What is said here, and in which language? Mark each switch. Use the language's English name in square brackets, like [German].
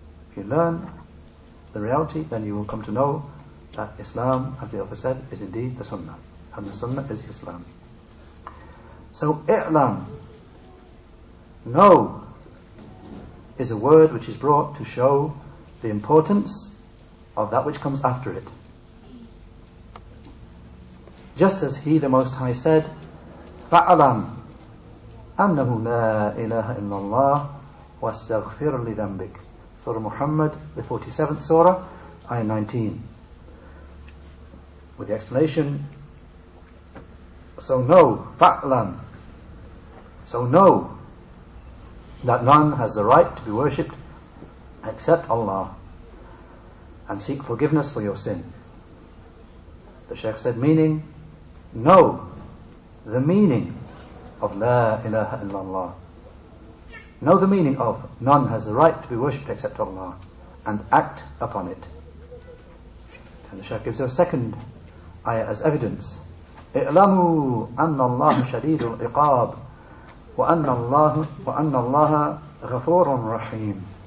[English] If you learn the reality, then you will come to know that Islam, as the author said, is indeed the Sunnah, and the Sunnah is Islam. So i'lam, know, is a word which is brought to show the importance of that which comes after it. Just as He, the Most High, said, [Arabic] فَعْلَمْ أَنَّهُ لَا إِلَهَ إِلَّا اللَّهُ وَاسْتَغْفِرْ لِذَنْبِكَ. [English] Surah Muhammad, the 47th Surah, ayah 19. With the explanation, so know, fa'lam, so know that none has the right to be worshipped except Allah, and seek forgiveness for your sin. The Shaykh said, meaning, know the meaning of La ilaha illallah. Know the meaning of none has the right to be worshipped except Allah, and act upon it. And the Shaykh gives us a second ayah as evidence. [Arabic] اعلموا أن الله شديد العقاب وأن الله غفور رحيم.